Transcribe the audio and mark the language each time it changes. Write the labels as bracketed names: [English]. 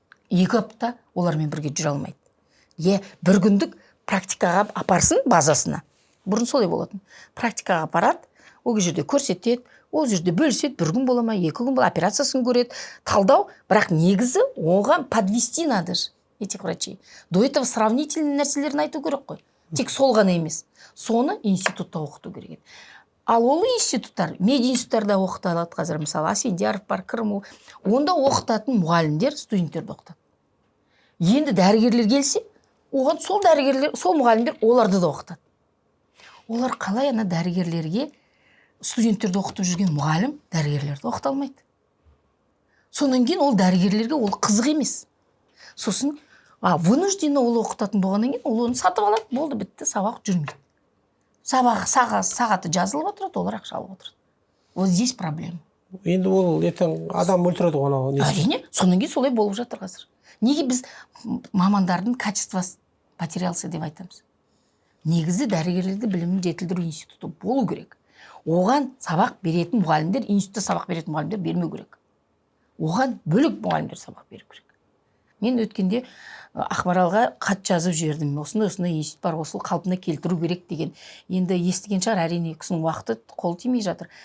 [Kazakh] 2 апта олармен бірге жүре алмайды. Бір күндік практикаға апарсын базасына. Бұрын солай болатын. Практикаға апарады, ол жерде көрсетеді, ол жерде бөліседі, 1 күн бола ма, 2 күн бола, операциясын көреді, талдау, бірақ негізі оған [Russian] подвести надо же этих врачей. До этого сравнительный [Kazakh] нәрселерін айту керек қой. Тек сол ғана емес. Соны институтта оқыту керек. Ал ол институттар, мединституттарда оқытылады қазір, мысалы Асфендияров бар, Крымов, онда оқытатын мұғалімдер студенттерді оқытады. Енді дәрігерлер келсе, оған сол дәрігерлер, сол мұғалімдер оларды да оқытады. Олар қалай ана дәрігерлерге студенттерді оқытып жүрген мұғалім дәрігерлерді оқыта алмайды. Сонан кейін ол дәрігерлерге ол қызық емес. Сосын вынужденно ол оқытатын болғаннан кейін ол оны сатып алады, болды, бітті, сабақ жүрмейді. Сағаты жазылып отырады, олар ақша алып отырады. [Russian] Вот здесь проблема. [Kazakh] Енді ол ертең адам өлтіреді ғой. Әрине, сонан кейін солай болып жатыр қазір. Неге біз мамандардың качествосы [Russian] потерялся [Kazakh] деп айтамыз? Негізі дәрігерлерді білімін жетілдіру институты болу керек. Оған сабақ беретін мұғалімдер, институтта сабақ беретін мұғалімдер бермеу керек. Оған бөлек мұғалімдер сабақ беру керек. Мен өткенде Ақмаралға хат жазып жібердім. Осындай институт бар, осы қалпына келтіру керек деген. Енді естіген шығар, әрине кісінің уақыты қол тимей жатыр.